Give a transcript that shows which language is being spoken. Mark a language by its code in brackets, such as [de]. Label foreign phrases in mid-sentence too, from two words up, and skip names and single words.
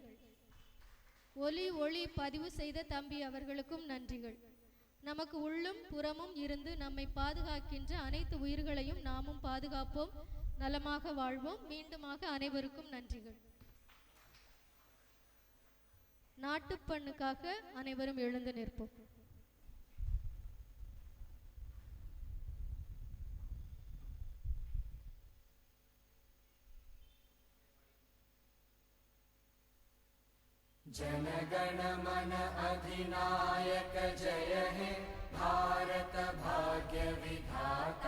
[ta] ஒளி பதிவு செய்த தம்பி அவர்களுக்கும் நன்றிகள். நமக்கு உள்ளும் புறமும் இருந்து நம்மை பாதுகாக்கின்ற அனைத்து உயிர்களையும் நாமும் பாதுகாப்போம், நலமாக வாழ்வோம். மீண்டுமாக அனைவருக்கும் நன்றிகள். நாட்டுப்பண்ணுக்காக அனைவரும் எழுந்து நிற்போம். [bn] जनगण मन अधिनायक जय हे भारत भाग्य विधाता।